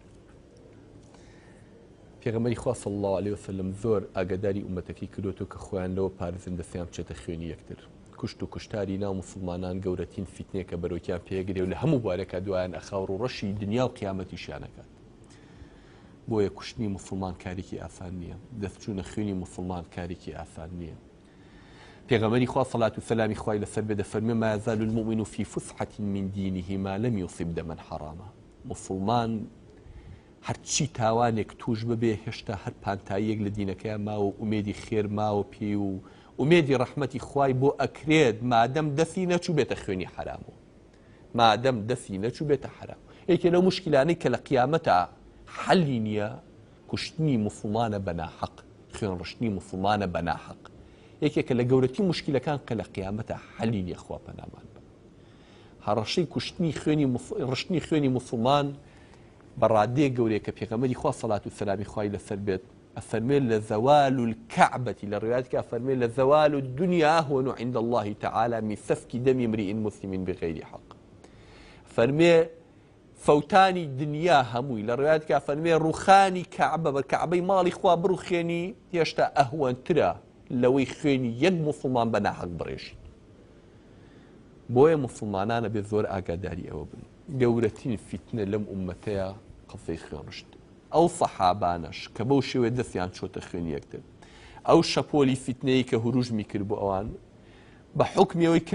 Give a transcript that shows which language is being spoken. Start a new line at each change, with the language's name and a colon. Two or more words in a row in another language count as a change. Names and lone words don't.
Central Kurdish: پێغەمبەری خوا
Arabic: صلی الله عليه وسلم
Central Kurdish: زۆر ئاگاداری ئومەتەکەی کردوتەوە کە خۆیان لەوە پارێزن دەستیان بچێتە خوێنی یەکتر کوشت و کوشتاری ناو موسڵمانان گەورەترین فیتنەیە کە بەرۆکیان پێگرێ و لە هەموو بوارێکە دوایان ئەخاور و ڕەشی دنیا و قیامەتیشیانەکات بۆیە کوشتنی موسڵمان کارێکی ئاسان نییە دەستچوونە خوێنی موسڵمان کارێکی ئاسان نییە پێغەمبەری خوا صلات و سەلامی خوای لەسەر بێ دەفەرمێ
Arabic: ما يزال المؤمن في فسحة من دينه ما لم يصب دما حراما
Central Kurdish: مسلمان هەرچی تاوانێک توش ببێ هێشتا هەر پانتاییەک لە دینەکەیان ماوە ئومێدی خێر ماوە پێی و ئومێدی ڕەحمەتی خوای بۆ ئەکرێت مادەم دەستی نەچوو بێتە خوێنی حرامەوە مادەم دەستی نەچوو بێتە حرام یەکێ لەو مشکلانەی کە لە قیامەتە حەلی نییە کوشتنی موسڵمانە بەناحەق خوێن ڕشتنی موسڵمانە بەناحەق یەکێکە لە گەورەتی مشکلەکان کە لە قیامەتە حەلی نییە خوا پەنامان بە هەڕەشەی کوشتنی ڕشتنی خوێنی موسڵمان بە ڕادەیە گەورەیە کە پێغەمبەری خوا سەڵات و سەلامی خوای لەسەر بێت ئەفەرمێ
Arabic: لە زەوال الکەعبەتی
Central Kurdish: لە ڕوایەتێکە ئەفەرمێ
Arabic: لە زەوال الدنیا هون عند الله تعالى من سفك دم امرئ مسلم بغير حق
Central Kurdish: فەرمێ فەوتانی دنیا هەمووی لە ڕوایەتێکە ئەفەرمێ ڕوخانی کەعبە بە کەعبەی ماڵی خوا بڕوخێنی هێشتا ئەهوەنترە لەوەی خوێنی یەک موسڵمان بە ناحەق بڕێژی بۆیە موسڵمانانە بێ زۆر ئاگاداری ئەوە بن گەورەترین فیتنە لەم ئومەتەیە قسەی خوێنڕشت ئەو سەحابانەش کە بەو شێوێ دەستیان چۆتە خوێنی یەکتر ئەو شەپۆلی فیتنەی کە هوروژمی کرد بۆ ئەوان بە حوکمیەوەی کە